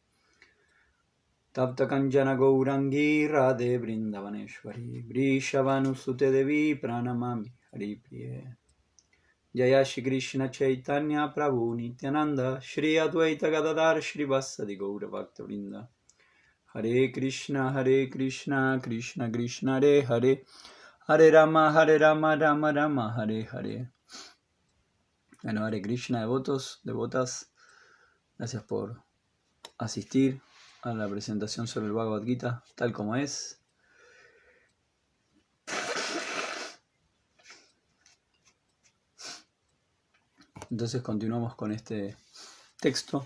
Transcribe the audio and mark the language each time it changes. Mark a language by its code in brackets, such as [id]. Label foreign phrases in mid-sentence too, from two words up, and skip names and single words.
[sa] Tapta Kanjana Gourangi Radhe Vrindavaneshwari Vrishavanusute Devi Pranamami Haripriye Jaya Shri Krishna Chaitanya Prabhu Nityananda Shri Advaita Gadadhar Shri Vasadi Gaura Bhakta Vrinda Hare Krishna Krishna Krishna Hare Hare Hare Rama, Rama Rama, Hare Hare. [es] Bueno, [sa] Hare Krishna, [es] devotos, devotas, gracias por asistir a la presentación sobre el Bhagavad Gita, tal como es. Entonces continuamos con este texto.